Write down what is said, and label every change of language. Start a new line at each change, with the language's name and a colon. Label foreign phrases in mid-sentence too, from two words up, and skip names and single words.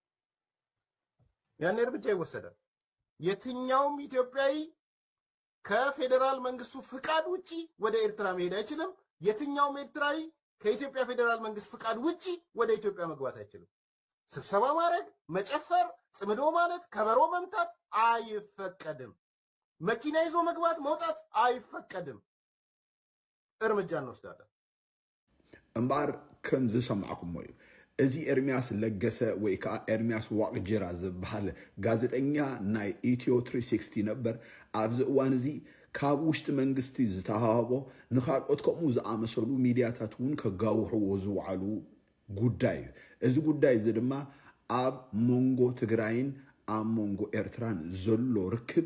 Amharic: ያኔ እርምጃ ይወሰዳል የትኛውም ኢትዮጵያዊ ከፌደራል መንግስቱ ፍቃድ ውጪ ወደ ኤርትራ መሄድ አይችልም የትኛውም ኤርትራዊ ከኢትዮጵያ ፌደራል መንግስት ፍቃድ ውጪ ወደ ኢትዮጵያ መግባት አይችልም ስብሰባ ማድረግ መጨፈር ጽምዶ ማለት ከበሮ መምታት አይፈቀድም መኪና ይዞ መግባት መውጣት አይፈቀድም እርምጃ እንወስዳለን
Tigrinya: እምባር ከም ዝሰማዕኩም እዩ እዚ ኤርሚያስ ለገሰ ወይ ከዓ ኤርሚያስ ዋቅጅራ ዝበሃል ጋዜጠኛ ናይ ኢትዮ 360 ነበር ኣብዚ እዋን እዚ ካብ ውሽጢ መንግስቲ ዝተሃቦ ንኻልኦት ከምኡ ዝኣመሰሉ ሚድያታት እውን ከጋውሕዎ ዝውዓሉ ጉዳይ እዚ ጉዳይ እዚ ድማ ኣብ መንጎ ትግራይን ኣብ መንጎ ኤርትራን ዘሎ ርክብ